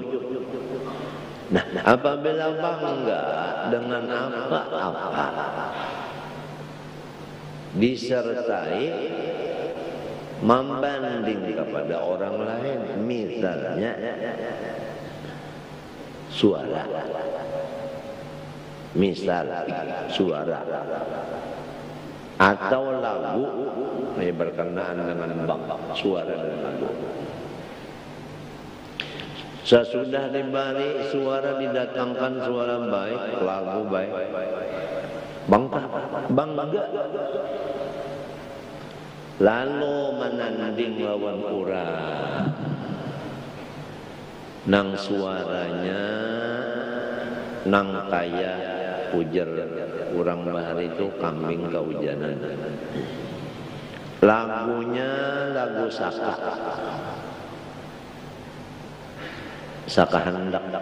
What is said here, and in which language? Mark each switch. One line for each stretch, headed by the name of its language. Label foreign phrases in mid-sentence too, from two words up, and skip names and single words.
Indonesian: Nah, apabila bangga dengan apa-apa disertai membanding kepada orang lain, misalnya suara, atau lagu ini berkenaan dengan suara dan lagu. Sesudah dibalik suara didatangkan suara baik, lagu baik, bangga.
Banjar: Lalu menanding lawan urang, nang suaranya nang kaya ujar urang bahari itu kambing kehujanan. Lagunya lagu saka hendak.